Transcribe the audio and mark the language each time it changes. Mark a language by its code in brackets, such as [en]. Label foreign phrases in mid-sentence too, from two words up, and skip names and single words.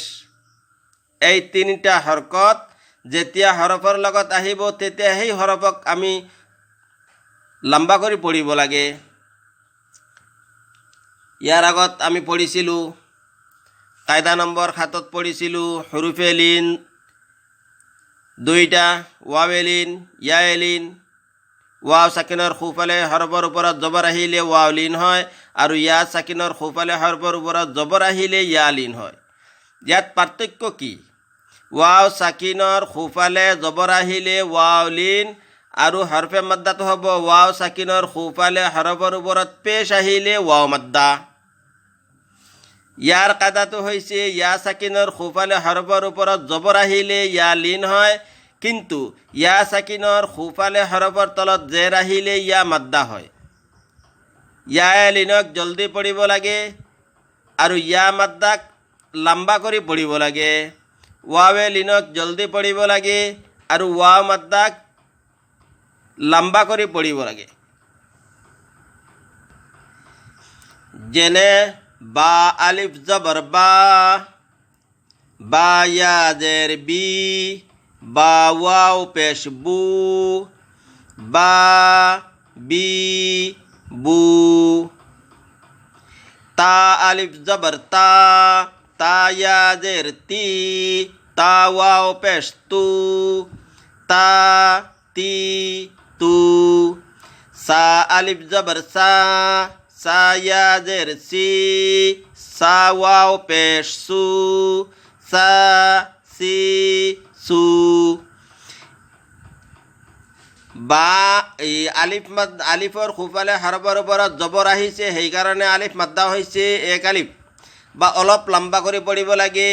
[as] এই তিনিটা হৰকত যেতিয়া হৰফৰ লগত আহিব তেতিয়া সেই হৰফক আমি লম্বা কৰি পঢ়িব লাগে। ইয়াৰ আগত আমি পঢ়িছিলোঁ, কায়দা নম্বৰ 7 পঢ়িছিলোঁ হুৰুফে লিন দুইটা, ৱাৱে লিন, য়ায়ে লিন। ৱাও সাকিনৰ সোঁফালে হৰফৰ ওপৰত জবৰ আহিলে ৱাও লিন হয় আৰু ইয়া সাকিনৰ সোঁফালে হৰফৰ ওপৰত জবৰ আহিলে ইয়া লিন হয়। ইয়াত পাৰ্থক্য কি? ৱাও সাকিনৰ সোঁফালে জবৰ আহিলে ৱাও লিন আৰু হৰফে মাদ্দাটো হ'ব ৱাও সাকিনৰ সোঁফালে হৰফৰ ওপৰত পেশ আহিলে ৱাও মাদ্দা। ইয়াৰ কায়দাটো হৈছে ইয়া সাকিনৰ সোঁফালে হৰফৰ ওপৰত জবৰ আহিলে ইয়া লিন হয়, কিন্তু ইয়া সাকিনৰ সোঁফালে হৰফৰ তলত জেৰ আহিলে ইয়া মাদ্দা হয়। ইয়া লিনক জলদি পঢ়িব লাগে আৰু ইয়া মাদ্দাক লম্বা কৰি পঢ়িব লাগে। ৱাৱে লিনক জলদি পঢ়িব লাগে আৰু ৱাও মাদ্দাক লম্বা কৰি পঢ়িব লাগে। যেনে বা আলিফ জবর বা ইয়া জের বি, বা ওয়াও পেশ বু, বা বি বু। তা আলিফ জবর তা ইয়া জের তি, তা ওয়াও পেশ তু, তা তি তু। সা আলিফ জবর সা ইয়া জের সি, সা ওয়াও পেশ সু, সা সি সু। বা আলিফৰ সোঁফালে হৰফৰ ওপৰত জবৰ আহিছে, সেইকাৰণে আলিফ মাদ্দা হৈছে এক আলিফ বা অলপ লম্বা কৰি পঢ়িব লাগে।